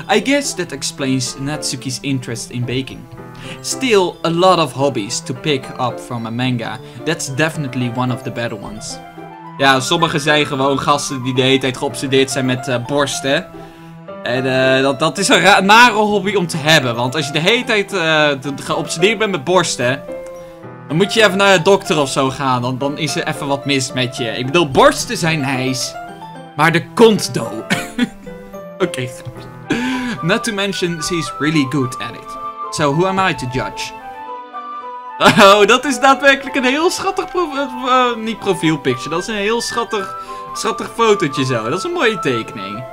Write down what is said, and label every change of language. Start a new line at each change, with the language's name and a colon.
English: I guess that explains Natsuki's interest in baking. Still, a lot of hobbies to pick up from a manga. That's definitely one of the better ones.
Dutch: Ja, sommigen zijn gewoon gasten die de hele tijd geobsedeerd zijn met borsten. En dat is een nare hobby om te hebben. Want als je de hele tijd geobsedeerd bent met borsten, dan moet je even naar de dokter of zo gaan. Dan is er even wat mis met je. Ik bedoel, borsten zijn nice. Maar de kont do.
English: Oké, not to mention, she's really good at it. So who am I to judge?
Dutch: Oh, dat is daadwerkelijk een heel schattig niet profielpicture. Dat is een heel schattig fotootje zo. Dat is een mooie tekening.